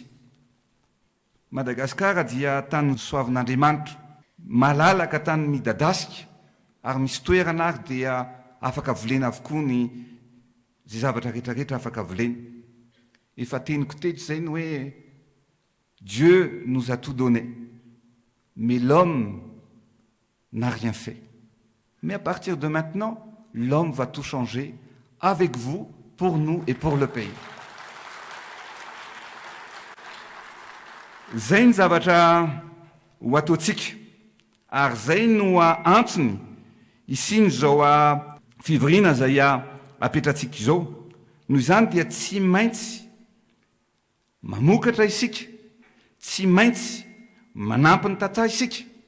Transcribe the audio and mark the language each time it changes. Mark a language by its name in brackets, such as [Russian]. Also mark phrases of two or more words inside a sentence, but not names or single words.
[Malagasy] Madagasikara dia tany soavin'Andriamanitra, malalaka tany midadasika ary misy toerana ary dia afaka volena avokoa ny zay zavatra rehetrarehetra afaka volena. Efa teniko teto zay ny hoe [French] Dieu nous a tout donné mais l'homme n'a rien fait. Mais à partir de maintenant, l'homme va tout changer avec vous, pour nous et pour le pays. [Malagasy] Zay ny zavatra ho ataontsika ary zay no antony isiny zao fivorina zay apetratsika izao. Noho izany dia tsy maintsy mamokatra isika, tsy maintsy manampy ny tantsaha isika.